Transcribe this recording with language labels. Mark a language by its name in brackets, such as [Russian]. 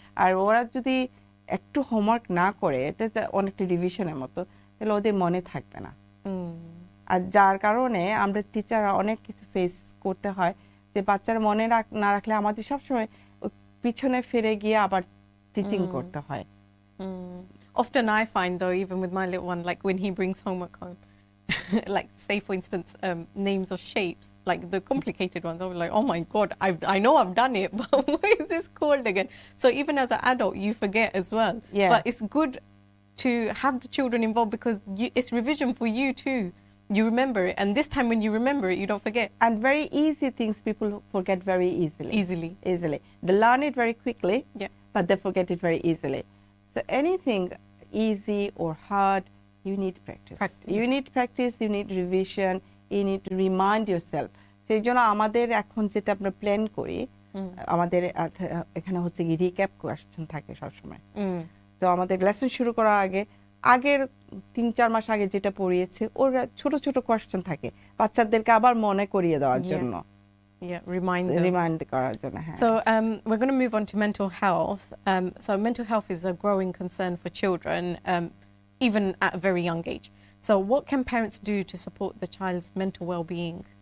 [Bangla] আর ওরা যদি একটু হোমওয়ার্ক না করে, এটা অনেকটা রিভিশনের মতো, তাহলে ওদের মনে থাকবে না। আর যার কারণে আমরা টিচাররা অনেক কিছু ফেস করতে হয়, যে বাচ্চারা মনে না রাখলে আমাদের সবসময় পিছনে ফিরে গিয়ে আবার টিচিং করতে হয়। [English] Often I find though, even with my little one, like when he brings homework home, like say for instance names of shapes, like the complicated ones, I'll be like, oh my god, I know I've done it, but what is this called again? So even as an adult you forget as well. But it's good to have the children involved because it's revision for you too. You remember it, and this time when you remember it, you don't forget. And very easy things people forget very easily. They learn it very quickly, but they forget it very easily. So anything easy or hard, you need practice. You need practice, you need revision, you need to remind yourself. [Bangla] সেই জন্য আমাদের এখন যেটা আমরা plan করি, আমাদের এখানে হচ্ছে কি রিক্যাপ কোয়েশ্চেন থাকে সবসময়। তো আমাদের লেসন শুরু করার আগের 3-4 মাস আগে যেটা পড়িয়েছে, ওর ছোট ছোট কোয়েশ্চেন থাকে বাচ্চাদেরকে আবার মনে করিয়ে দেওয়ার জন্য। Remind করার জন্য। [English] So we're going to move on to mental health. So mental health is a growing concern for children, even at a very young age. So what can parents do to support the child's mental well-being?